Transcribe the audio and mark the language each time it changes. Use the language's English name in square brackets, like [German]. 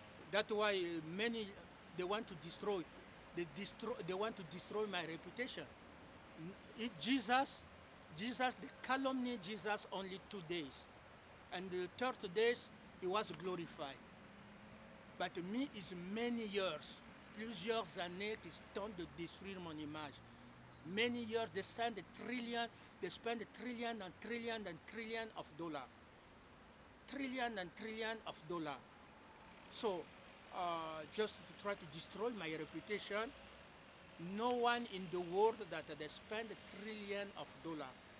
[English] That's why many they want to destroy. They want to destroy my reputation. Jesus, they calumny Jesus only 2 days, and the third days he was glorified. But me is many years, [French] plusieurs années qui tentent de détruire mon image. [English] Many years, they spend trillion and trillion of dollars. Trillion and trillion of dollars. So, just to try to destroy my reputation, no one in the world that they spend trillion of dollars.